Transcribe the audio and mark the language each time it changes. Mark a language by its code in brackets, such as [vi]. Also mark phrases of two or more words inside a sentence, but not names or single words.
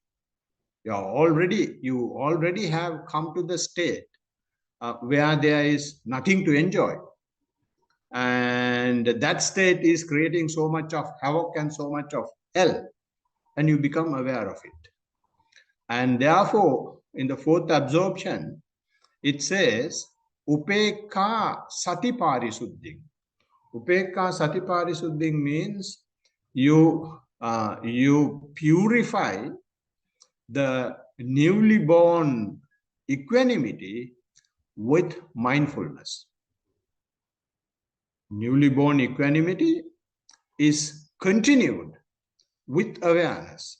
[en] You already have come to the state where there is nothing to enjoy. And that state is creating so much of havoc and so much of hell, and you become aware of it. And therefore, in the fourth absorption, it says, [pi] Upekha sati parisuddhing. Upekha sati parisuddhing [en] means you purify the newly born equanimity with mindfulness. Newly born equanimity is continued with awareness.